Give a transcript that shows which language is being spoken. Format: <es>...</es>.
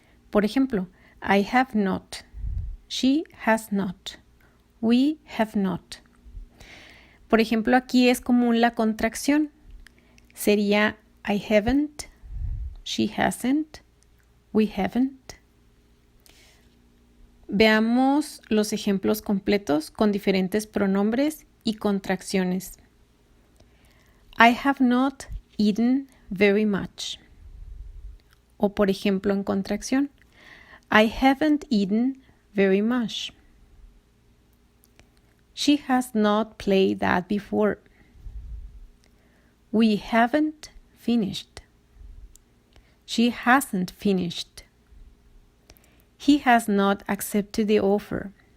<es>Por ejemplo,</es> <en>I have not, she has not, we have not.</en> <es>Por ejemplo, aquí es común la contracción. Sería</es> <en>I haven't, she hasn't, we haven't.</en> <es>Veamos los ejemplos completos con diferentes pronombres y contracciones.</es> <en>I have not eaten very much.</en> <es>O por ejemplo en contracción.</es> <en>I haven't eaten very much. She has not played that before. We haven't finished. She hasn't finished. He has not accepted the offer.</en>